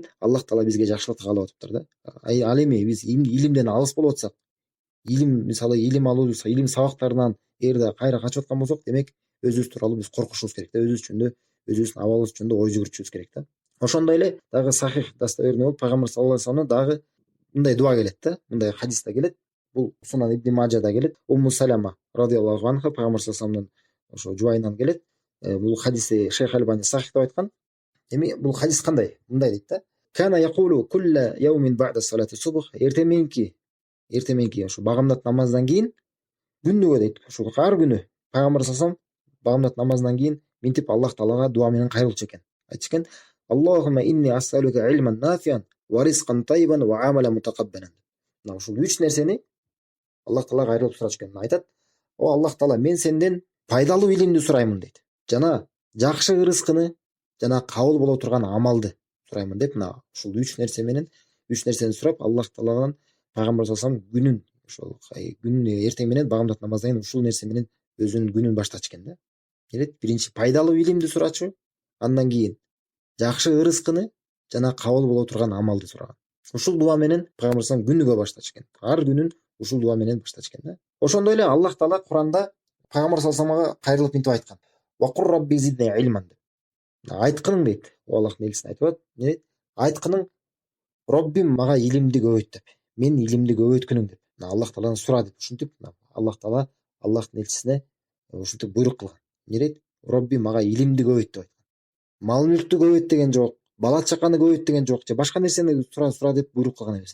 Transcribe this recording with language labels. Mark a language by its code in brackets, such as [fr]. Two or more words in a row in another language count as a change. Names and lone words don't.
[ky] Аллах таала бизге жакшылыкты каалап атыптыр да. Ал эми биз илимден алыс болуп атсак, илим алуу, илим сабактарынан эгерде кайра качып аткан болсок, демек өзүбүз тууралуу биз коркушубуз керек да, өзүбүз жөнүндө, өзүбүздүн абалыбыз жөнүндө ой жүгүртүшүбүз керек да. Ошондой эле дагы сахих достоверный болуп пайгамбар [ar] صلى الله عليه وسلم [ky] дагы мындай дуа келет да, мындай хадиста келет. Бул Сунан ибн Маджада келет. Умму Салама [ar] رضي الله عنها [ky] пайгамбар [ar] صلى الله عليه وسلم [ky] ошо жубайынан келет. Бул хадисти Шейх Альбани сахих деп айткан. Эми бул хадис кандай? Мындай дейт да: [ar] "كان يقول كل يوم بعد صلاة الصبح". [ky] Эртеменки ошо багамдат намазынан кийин күнүгө дейт, ошо ар күнү пайгамбар [ar] صلى الله عليه وسلم [ky] багамдат намазынан кийин минтип Аллах таалага дуа менен кайрылчу экен. Айтышкен: [ar] "اللهم إني أسألك علما نافعا ورزقا طيبا وعملا متقبلا". [ky] Мына ушул 3 нерсени Аллах таалага кайрылып сурачу экен. Айтат: "О Аллах таала, мен сенден пайдалуу илимди сураймын" дейт. Жана жакшы ырыскыны жана кабыл боло турган амалды сураймын деп, мына ушул 3 нерсени сурап Аллах таалаган пайгамбар [ar] صلى الله عليه وسلم [ky] күнүн эртең менен багамдат намаздан кийин ушул нерсе менен өзүнүн күнүн баштачу экен да. Биринчи пайдалуу илимди сурачу, андан кийин жакшы ырыскыны жана кабыл боло турган амалды сураган. Ушул дуа менен пайгамбар [ar] صلى الله عليه وسلم [ky] күнүгө баштачу экен. Ар күнүн ушул дуа менен баштачу экен да. Ошондой эле Аллах таала Куранда пайгамбар [ar] صلى الله عليه وسلم [ky] кайрылып минтип айткан: [ar] "وقل رب زدني علما" деп. [ky] Айткының дейт. О Аллахтын элчиси айтып атат. Не дейт? Айткының: "Роббим мага илимди көбөйт" деп. Мен илимди көбөйткүнүң деп. Аллах тааладан сура деп ушинтип Аллах таала Аллахтын элчисине ушинтип буйрук кылган. Не дейт? "Роббим мага илимди көбөйт" деп айткан. Мал мүлктү көбөйт деген жок, бала чаканы көбөйт деген жок, же башка нерсени сура деп буйрук кылган эмес.